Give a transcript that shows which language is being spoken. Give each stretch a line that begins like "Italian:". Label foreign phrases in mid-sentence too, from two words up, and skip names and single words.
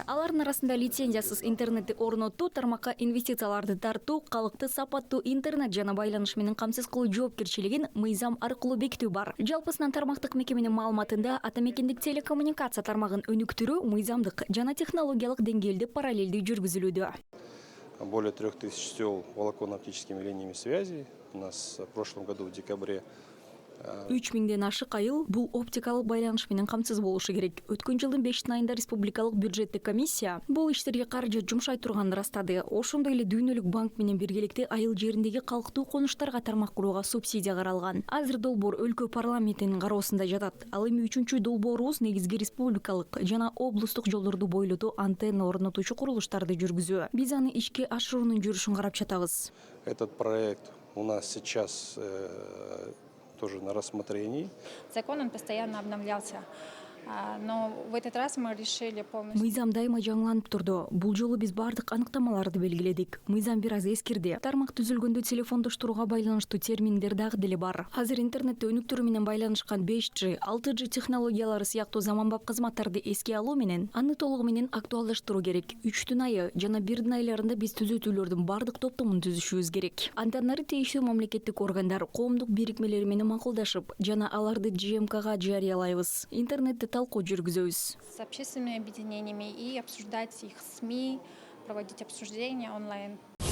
Kyrgyz: Алардын арасында лицензиясыз интернетти орнотуу, тармакка инвестицияларды тартуу, калкты сапаттуу интернет жана байланыш менен камсыз кылуу жоопкерчилигин мыйзам аркылуу бекитүү бар. Жалпысынан тармактык мекеменин маалыматында атамекендик телекоммуникация тармагын өнүктүрүү мыйзамдык жана технологиялык деңгээлде параллелдүү жүргүзүлүүдө.
Russian: Более 3000 сел волоконно-оптическими линиями связи. У нас в прошлом году в декабре
Kyrgyz: 3000ден ашык айыл бул оптикалык байланыш менен камсыз болушу керек. Өткөн жылдын 5 айында республикалык бюджеттик комиссия бул иштерге каржы жумшай турганын ырастады. Ошондой эле дүйнөлүк банк менен биргеликте айыл жериндеги калктуу конуштарга тармак курууга субсидия каралган. Азыр долбоор өлкө парламентинин кароосунда жатат. Ал эми 3-чү долбоорубуз негизги республикалык жана облустук жолдорду бойлотуу антенна орнотуучу курулуштарды жүргүзүү. Биз аны ишке ашыруунун жүрүшүн карап жатабыз.
Russian: Этот проект у нас сейчас тоже на рассмотрении. Закон он постоянно обновлялся. Но в этот раз мы решили полностью...
Kyrgyz: Мыйзам дайыма жаңыланып турду. Бул жолу биз бардык аныктамаларды белгиледик. Мыйзам бир аз эскирди. Тармак түзүлгөндө телефондоштурууга байланыштуу терминдер дагы деле бар. Азыр интернетти өнүктүрүү менен байланышкан 5G, 6G технологиялары сыяктуу заманбап кызматтарды эске алуу менен аны толугу менен актуалдаштыруу керек. 3 айы жана 1 айларында биз түзөтүүлөрдүн бардык топтомун түзүшүбүз керек. Андан ары тийиштүү мамлекеттик органдар, коомдук бирикмелер менен макулдашып жана аларды ЖМКга жарыялайбыз. Интернетти талкуу жүргүзөбүз.
Russian: С общественными объединениями и обсуждать их СМИ, проводить обсуждения онлайн.